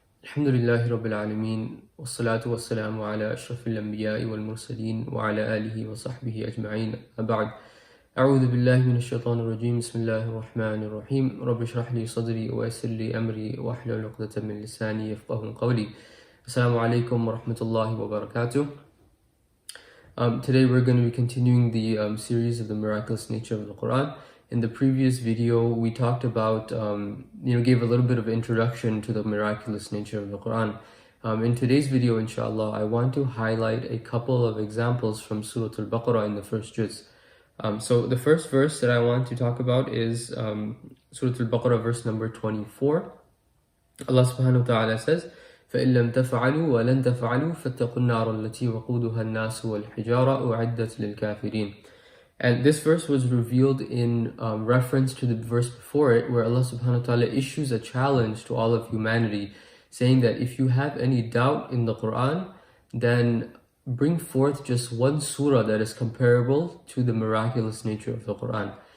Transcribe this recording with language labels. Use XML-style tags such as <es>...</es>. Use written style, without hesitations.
<ar>الحمد لله رب العالمين والصلاة والسلام على أشرف الأنبياء والمرسلين وعلى آله وصحبه أجمعين. أما بعد، أعوذ بالله من الشيطان الرجيم. بسم الله الرحمن الرحيم. رب اشرح لي صدري ويسر لي أمري واحلل عقدة من لساني يفقهوا قولي. Assalamu alaikum wa rahmatullahi wa barakatuh.</ar> <en>Today we're going to be continuing the series of the miraculous nature of the Quran. In the previous video, we talked about, gave a little bit of introduction to the miraculous nature of the Quran. In today's video, inshallah, I want to highlight a couple of examples from Surah Al-Baqarah in the first juz. So the first verse that I want to talk about is Surah Al-Baqarah, verse number 24.</en> <ar>Allah subhanahu wa ta'ala</ar> <en>says,</en> <ar>فَإِن لَمْ تَفْعَلُوا وَلَن تَفْعَلُوا فَاتَّقُوا النَّارَ الَّتِي وَقُودُهَا النَّاسُ وَالْحِجَارَةُ أُعِدَّتْ لِلْكَافِرِينَ.</ar> <en>And this verse was revealed in reference to the verse before it, where Allah subhanahu wa ta'ala issues a challenge to all of humanity, saying that if you have any doubt in the Quran, then bring forth just one surah that is comparable to the miraculous nature of the Quran.</en>